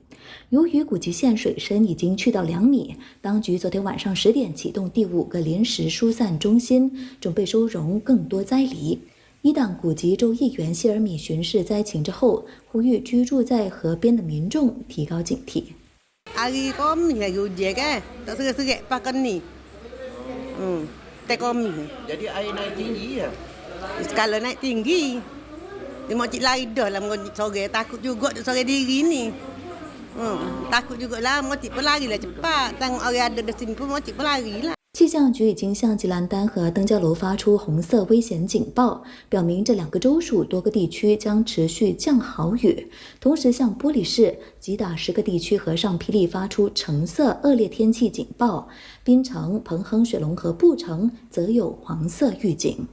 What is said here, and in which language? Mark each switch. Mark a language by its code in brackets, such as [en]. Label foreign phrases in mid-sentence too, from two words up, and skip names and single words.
[zh] 由于古吉县水深已经去到2米，当局昨天晚上10点启动第5个临时疏散中心，准备收容更多灾黎。伊党古吉州议员谢尔米巡视灾情之后，呼吁居住在河边的民众提高警惕。 [ms] Hari kami hujan kan, tak serak-serak pakai ni. Tak kami. Jadi air naik tinggi ya? Kalau naik tinggi, dia mau cik lari dah lah, mau sore takut juga sore diri ni. Takut jugalah, mau cik pelari lah cepat. Tengok orang ada di sini pun mau cik pelari lah。 [zh] 气象局已经向吉兰丹和登嘉楼发出红色危险警报，表明这2个州属多个地区将持续降豪雨。同时向玻璃市、吉打10个地区和上霹雳发出橙色恶劣天气警报，槟城、彭亨、雪龙和布城则有黄色预警。